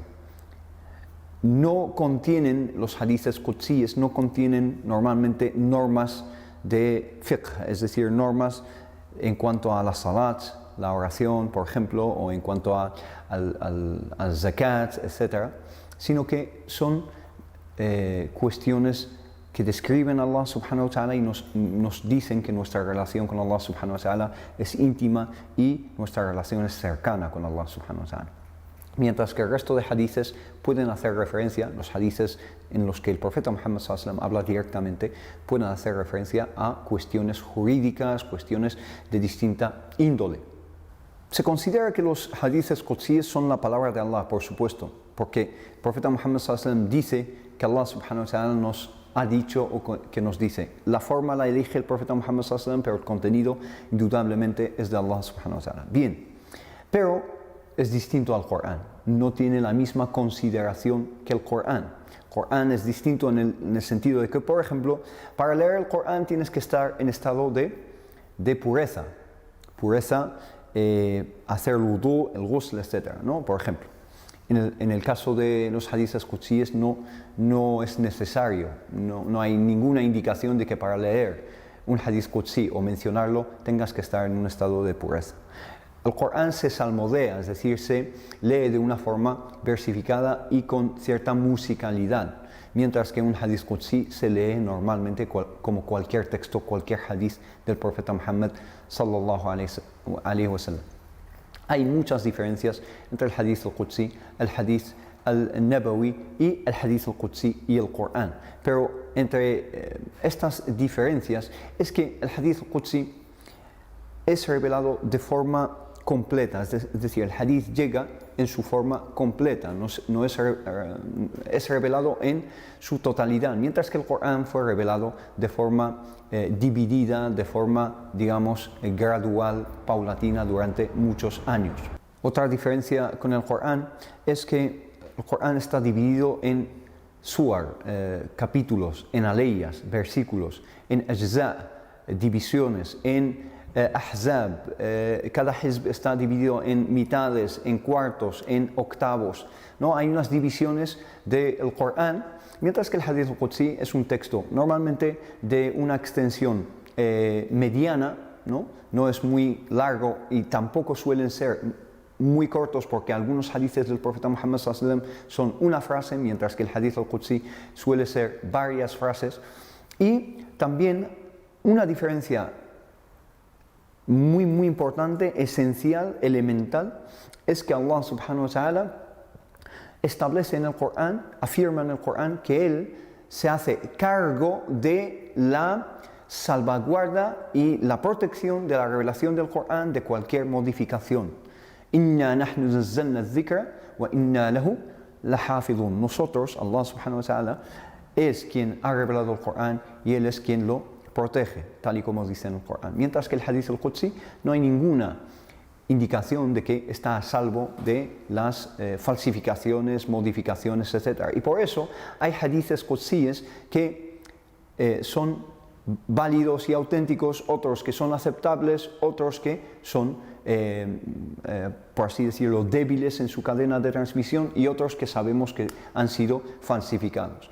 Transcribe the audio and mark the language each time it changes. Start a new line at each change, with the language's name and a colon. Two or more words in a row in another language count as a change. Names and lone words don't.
Spanish: No contienen los hadiths qudsíes, no contienen normalmente normas de fiqh, es decir, normas en cuanto a la salat, la oración, por ejemplo, o en cuanto al zakat, etc., sino que son cuestiones que describen a Allah
Arabic: سبحانه وتعالى
Spanish: y nos dicen que nuestra relación con Allah
Arabic: سبحانه وتعالى
Spanish: es íntima y nuestra relación es cercana con Allah
Arabic: سبحانه وتعالى.
Spanish: Mientras que el resto de hadiths pueden hacer referencia, los hadiths en los que el profeta Muhammad
Arabic: صلى الله عليه وسلم
Spanish: habla directamente, pueden hacer referencia a cuestiones jurídicas, cuestiones de distinta índole. Se considera que los hadiths qudsíes son la palabra de Allah, por supuesto, porque el profeta Muhammad
Arabic: صلى الله عليه وسلم
Spanish: dice que Allah
Arabic: سبحانه وتعالى
Spanish: nos ha dicho o que nos dice. La forma la elige el profeta Muhammad
Arabic: صلى الله عليه وسلم,
Spanish: pero el contenido indudablemente es de Allah
Arabic: سبحانه وتعالى.
Spanish: Bien, pero es distinto al Corán, no tiene la misma consideración que el Corán. El Corán es distinto en el sentido de que, por ejemplo, para leer el Corán tienes que estar en estado de pureza. Pureza, hacer el wudú, el ghusl, etc., ¿no? Por ejemplo. En el caso de los hadiths qudsies no es necesario, no hay ninguna indicación de que para leer un
Arabic: حديث قدسي
Spanish: o mencionarlo tengas que estar en un estado de pureza. El Corán se salmodea, es decir, se lee de una forma versificada y con cierta musicalidad, mientras que un
Arabic: حديث قدسي
Spanish: se lee normalmente como cualquier texto, cualquier hadith del profeta Muhammad
Arabic: صلى الله عليه وسلم.
Spanish: Hay muchas diferencias entre el
Arabic: الحديث القدسي,
Spanish: el
Arabic: الحديث النبوي
Spanish: y el
Arabic: الحديث القدسي
Spanish: y el Corán. Pero entre estas diferencias es que el
Arabic: الحديث القدسي
Spanish: es revelado de forma completa, es decir, el hadith llega en su forma completa, es revelado en su totalidad, mientras que el Corán fue revelado de forma dividida, de forma, digamos, gradual, paulatina durante muchos años. Otra diferencia con el Corán es que el Corán está dividido en suar, capítulos, en aleyas, versículos, en ajza, divisiones, en ahzab, cada hizb está dividido en mitades, en cuartos, en octavos, ¿no? Hay unas divisiones del Corán, mientras que el
Arabic: الحديث القدسي
Spanish: es un texto normalmente de una extensión mediana, no es muy largo y tampoco suelen ser muy cortos, porque algunos hadiths del profeta Muhammad
Arabic: صلى الله عليه وسلم
Spanish: son una frase, mientras que el
Arabic: الحديث القدسي
Spanish: suele ser varias frases. Y también una diferencia muy importante, esencial, elemental, es que Allah
Arabic: سبحانه وتعالى
Spanish: establece en el Corán, afirma en el Corán que Él se hace cargo de la salvaguarda y la protección de la revelación del Corán de cualquier modificación.
Arabic: إنا نحن نزلنا الذكر وإنا له لحافظون.
Spanish: Nosotros, Allah
Arabic: سبحانه وتعالى,
Spanish: es quien ha revelado el Corán y Él es quien lo protege, tal y como dice en el Corán. Mientras que el
Arabic: الحديث القدسي
Spanish: no hay ninguna indicación de que está a salvo de las falsificaciones, modificaciones, etc. Y por eso hay hadiths qudsies que son válidos y auténticos, otros que son aceptables, otros que son, por así decirlo, débiles en su cadena de transmisión, y otros que sabemos que han sido falsificados.